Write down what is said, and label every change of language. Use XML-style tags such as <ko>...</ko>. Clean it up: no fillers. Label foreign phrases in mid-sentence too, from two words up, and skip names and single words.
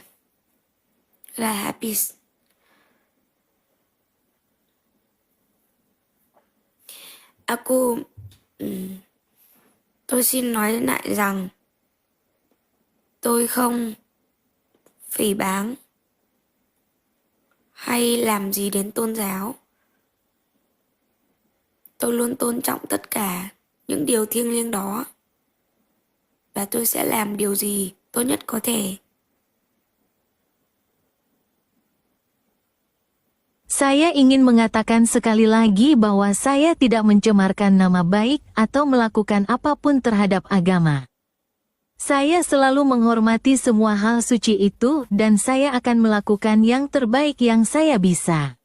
<id>Udah habis.</id> <vi>Tôi xin nói lại rằng tôi không phỉ báng hay làm gì đến tôn giáo. Tôi luôn tôn trọng tất cả những điều thiêng liêng đó. Và tôi sẽ làm điều gì tốt nhất có thể.</vi> <id>Saya ingin mengatakan sekali lagi bahwa saya tidak mencemarkan nama baik atau melakukan apapun terhadap agama. Saya selalu menghormati semua hal suci itu dan saya akan melakukan yang terbaik yang saya bisa.</id>